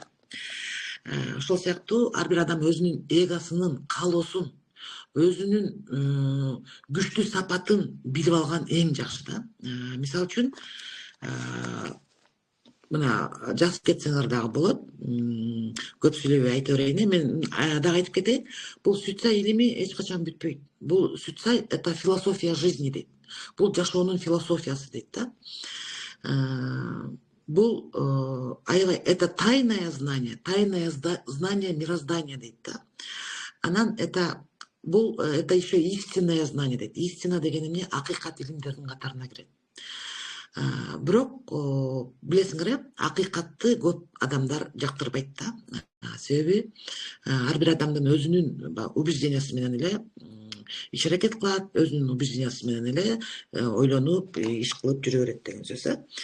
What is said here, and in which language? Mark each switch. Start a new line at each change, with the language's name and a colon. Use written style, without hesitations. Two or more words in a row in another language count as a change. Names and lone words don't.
Kyrgyz: Ошол сыяктуу ар бир адам өзүнүн эгосунун каалоосун, өзүнүн күчтүү сапатын билип алган эң жакшы да. Мисалы үчүн, мына жазып кетсеңер дагы болот. Көп сүйлөбөй айта берейин. Мен дагы айтып кетейин. Бул Сүтсай илими эч качан бүтпөйт. Бул Сүтсай —
Russian: это философия жизни дейт.
Kyrgyz: Бул жашоонун философиясы дейт да. Бул аябай
Russian: это тайное знание мироздания
Kyrgyz: дейт да. Анан
Russian: это еще истинное знание
Kyrgyz: дейт. Истина деген эмне? Акыйкат илимдердин катарына кирет. Бирок билесиңер, акыйкатты көп адамдар жактырбайт да. Себеби ар бир адамдын өзүнүн убеждениясы менен эле иш аракет кылат, өзүнүн убеждениясы менен эле ойлонуп, иш кылып жүрө берет деген сөз.